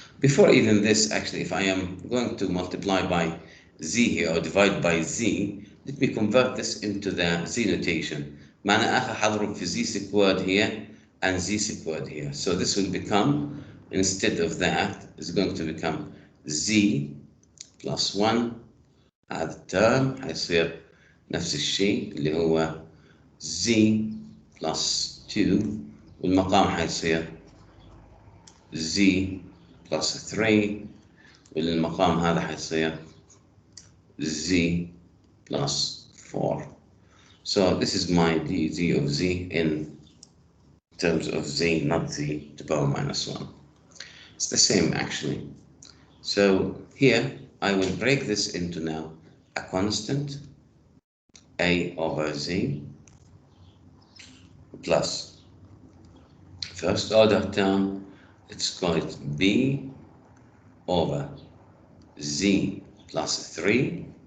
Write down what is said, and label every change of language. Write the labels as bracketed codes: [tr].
[en] Before even this, actually, if I am going to multiply by z here or divide by z, let me convert this into the z notation. [ar] معنى آخر حضرب في [en] z squared here and z squared here. So this will become, instead of that, is going to become z plus 1. [ar] هذا الترم حيصير نفس الشيء اللي هو z plus 2, والمقام حيصير z plus 3, والمقام هذا حيصير z plus 4. [en] So this is my dz of z in terms of z, not z to power minus 1. It's the same actually. So here I will break this into now a constant a over z plus first order term, let's call it b over z plus 3.